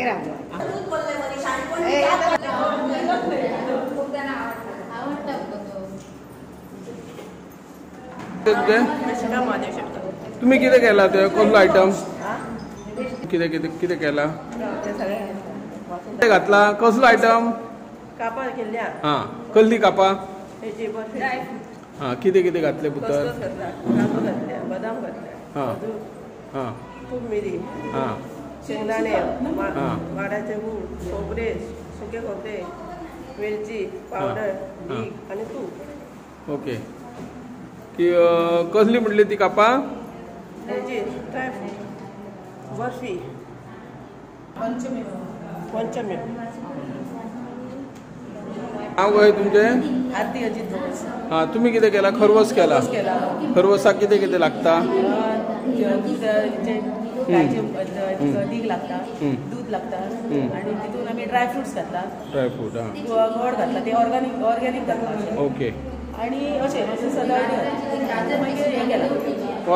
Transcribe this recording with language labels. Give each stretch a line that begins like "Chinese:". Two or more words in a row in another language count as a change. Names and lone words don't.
Konkani: तुम्ही कितें केला ते कसलो आयटम? कितें कितें कितें केला? कितें घातला? कसलो आयटम? कापां केल्ल्या हां कसली कापां? हेची बर्फी, हां कितें कितें घातलें भितर? काजू घातले, बदाम घातले, हां हां तूप मिरी, हां शेंगदाणे, हां. वाडाचे गूळ, खोबरे, सुके खोबरे, वेलची पावडर, मीठ आणि तूप. ओके. की कसली म्हटली ती कापां? हेची ड्रायफ्रूट, बर्फी, पंचमी. नाव काय तुमचें? आरती अजित दोस. हां तुम्ही कितें केला? खरवस केला. खरवसाक कितें कितें लागता? दीक लागता, दूध लागता आणि तितून आमी ड्रायफ्रुट्स घाततात. ड्रायफ्रूट हां गोड घातला ते ऑर्गॅनिक घातला ओके. आणि अशें सदाळी घातला. मागीर हें केलां.